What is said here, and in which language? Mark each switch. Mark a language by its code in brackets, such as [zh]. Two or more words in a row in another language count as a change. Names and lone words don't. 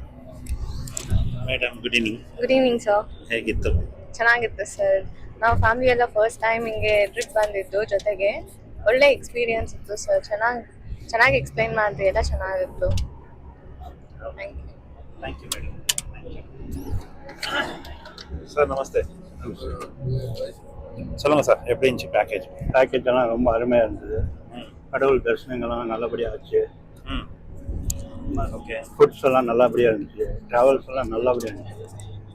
[en] Madam. Good evening. Good evening sir. [kn] ಹೇಗಿತ್ತು? ಚೆನ್ನಾಗಿತ್ತು ಸರ್. ನಾವು ಫ್ಯಾಮಿಲಿ ಎಲ್ಲ [en] first time [kn] ಹಿಂಗೆ ಟ್ರಿಪ್ ಬಂದಿದ್ದು, ಜೊತೆಗೆ ಒಳ್ಳೆ ಎಕ್ಸ್ಪೀರಿಯನ್ಸ್ ಇತ್ತು ಸರ್. ಚೆನ್ನಾಗಿ ಎಕ್ಸ್ಪ್ಲೈನ್ ಮಾಡಿದ್ರಿ, ಎಲ್ಲ ಚೆನ್ನಾಗಿತ್ತು. [en] Thank you madam. [ta] சார் நமஸ்தே. சொல்லுங்கள் சார், எப்படி இருந்துச்சு பேக்கேஜ்? பேக்கேஜெல்லாம் ரொம்ப அருமையாக இருந்தது. கடவுள் தரிசனங்கள்லாம் நல்லபடியாக ஆச்சு. ஓகே. ஃபுட்ஸ் எல்லாம் நல்லபடியாக இருந்துச்சு. ட்ராவல்ஸ் எல்லாம் நல்லபடியாக இருந்துச்சு.